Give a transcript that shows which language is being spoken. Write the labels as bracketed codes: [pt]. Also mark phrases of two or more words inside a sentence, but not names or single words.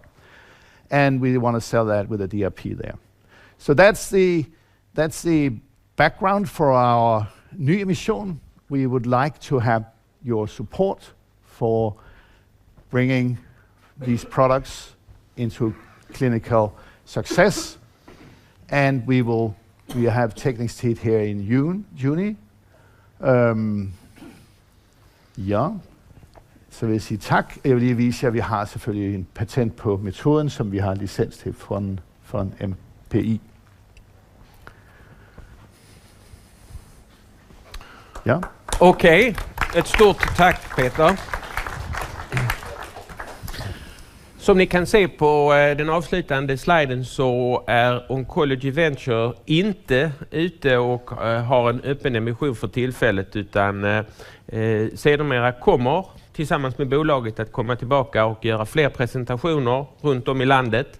[en] And we want to sell that with a DRP there. So that's the background for our new emission. We would like to have your support for bringing these products into clinical success. And we have teknikstid here in June. [da] Ja, så vil jeg sige tak. Jeg vil lige vise jer, at vi har selvfølgelig en patent på metoden, som vi har licens til fra MPI. Ja. [sv] Okej, ett stort tack Peter. Som ni kan se på den avslutande sliden så är Oncology Venture inte ute och har en öppen emission för tillfället, utan Sedermera kommer tillsammans med bolaget att komma tillbaka och göra fler presentationer runt om i landet.